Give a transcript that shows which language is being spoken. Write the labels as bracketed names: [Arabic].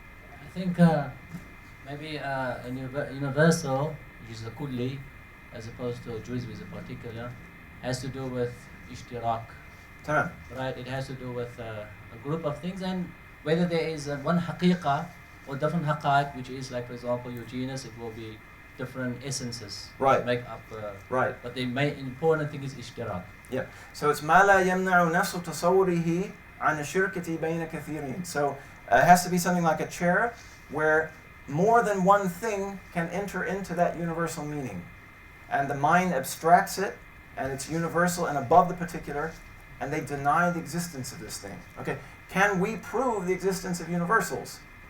[English] I think maybe a universal, which is a kulli, as opposed to a juz with a particular, has to do with ishtirak. Tamam. Right? It has to do with a group of things, and whether there is one haqiqa or different haqaiq, which is like, for example, your genus, it will be different essences Right. make up. Right. But the main important thing is ishtirak. Yeah. So it's [Arabic] ما لا يمنع نفس تصوره عن الشركة بين كثيرين. [English] So it has to be something like a chair where more than one thing can enter into that universal meaning. And the mind abstracts it, and it's universal and above the particular, and they deny the existence of this thing. Okay, can we prove the existence of universals?